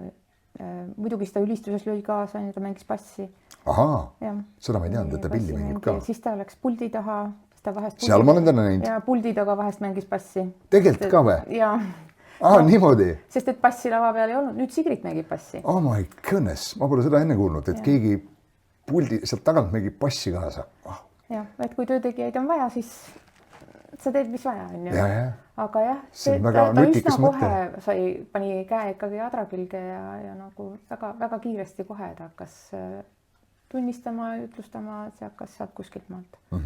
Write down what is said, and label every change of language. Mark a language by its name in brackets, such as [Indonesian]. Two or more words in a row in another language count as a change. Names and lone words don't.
[Estonian] Muidugi seda ülistuses lõi kaasa, ta mängis bassi. Ahaa, seda ma ei teadnud, et ta pilli mängib ka. Siis ta läks puldi taha. Seal ma olen täna näinud. Ja puldi taga vahest mängis bassi. Tegelikult ka või? Jaa. Niimoodi. Sest et bassi lava peal ei olnud. Nüüd Sigrid mängib bassi. [English] Oh my goodness. [Estonian] Ma pole seda enne kuulnud, et keegi puldi sealt tagant mängib bassi kaasa. Jah, et kui töötegijaid on vaja, siis sa teed, mis vaja on ju. Aga jah, ta üsna kohe pani käe ikkagi adra külge ja nagu väga kiiresti kohe ta hakkas tunnistama, ütlustama, see hakkas sealt kuskilt maalt.